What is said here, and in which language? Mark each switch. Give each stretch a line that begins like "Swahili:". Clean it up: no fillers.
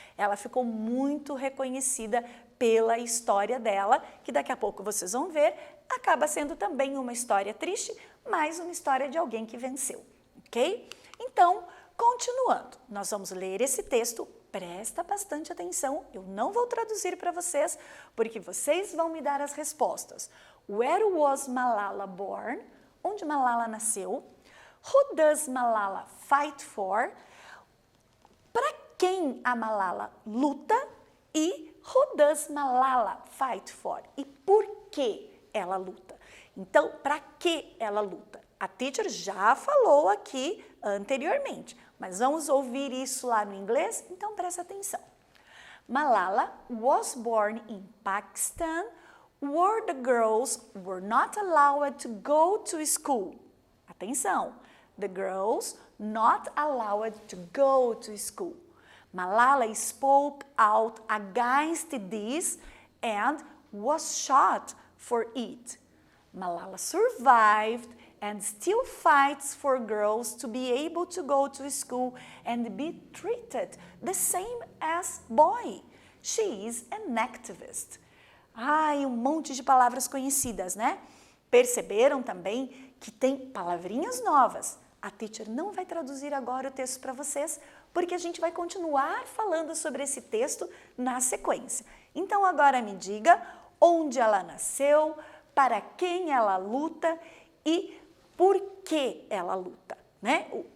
Portuguese: Ela ficou muito reconhecida pela história dela, que daqui a pouco vocês vão ver, acaba sendo também uma história triste, mas uma história de alguém que venceu, ok? Então, continuando, nós vamos ler esse texto, presta bastante atenção, eu não vou traduzir para vocês, porque vocês vão me dar as respostas.
English: Where was Malala born?
Portuguese: Onde Malala nasceu?
English: Who does Malala fight for?
Portuguese: Para quem a Malala luta?
English: E who does Malala fight for?
Portuguese: E por que ela luta? Então, para que ela luta? A teacher já falou aqui anteriormente, mas vamos ouvir isso lá no inglês? Então, presta atenção.
English: Malala was born in Pakistan, where the girls were not allowed to go to school.
Portuguese: Atenção,
English: the girls not allowed to go to school. Malala spoke out against this and was shot for it. Malala survived and still fights for girls to be able to go to school and be treated the same as boy. She is an activist.
Portuguese: Ai, um monte de palavras conhecidas, né? Perceberam também que tem palavrinhas novas. A teacher não vai traduzir agora o texto para vocês, porque a gente vai continuar falando sobre esse texto na sequência. Então agora me diga onde ela nasceu, para quem ela luta e por que ela luta, né?